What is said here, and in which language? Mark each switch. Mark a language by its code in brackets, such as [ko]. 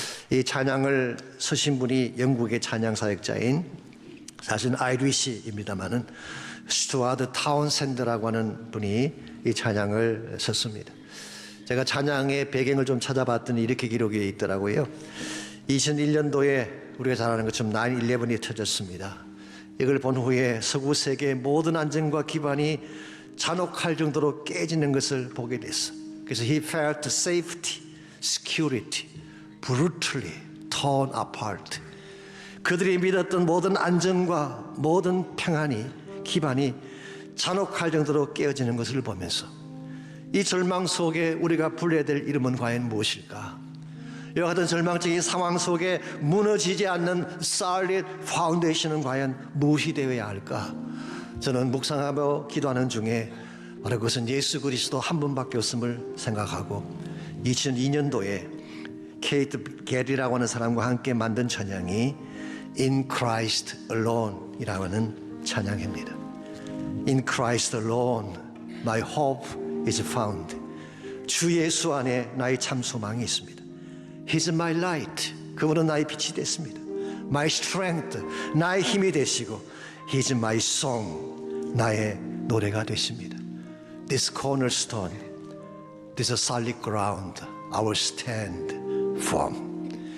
[ko] 이 찬양을 쓰신 분이 영국의 찬양 사역자인, 사실은 아이리시입니다마는 스튜어드 타운샌드라고 하는 분이 이 찬양을 썼습니다. 제가 찬양의 배경을 좀 찾아봤더니 이렇게 기록이 있더라고요. 2001년도에 우리가 잘 아는 것처럼 9/11이 터졌습니다. 이걸 본 후에 서구 세계의 모든 안정과 기반이 잔혹할 정도로 깨지는 것을 보게 됐어. [en] 그래서 he felt safety, security, brutally torn apart. [ko] 그들이 믿었던 모든 안정과 모든 평안이, 기반이 잔혹할 정도로 깨어지는 것을 보면서 이 절망 속에 우리가 불러야 될 이름은 과연 무엇일까? 이와 같은 절망적인 상황 속에 무너지지 않는 solid foundation은 과연 무엇이 되어야 할까? 저는 묵상하며 기도하는 중에 바로 그것은 예수 그리스도 한 분밖에 없음을 생각하고 2002년도에 케이트 게리라고 하는 사람과 함께 만든 찬양이 In Christ Alone이라고 하는 찬양입니다. [en] In Christ Alone my hope is found. [ko] 주 예수 안에 나의 참 소망이 있습니다. [en] He's my light. [ko] 그분은 나의 빛이 됐습니다. [en] My strength. [ko] 나의 힘이 되시고 [en] He's my song. [ko] 나의 노래가 되십니다. [en] This cornerstone, this solid ground, I will stand firm.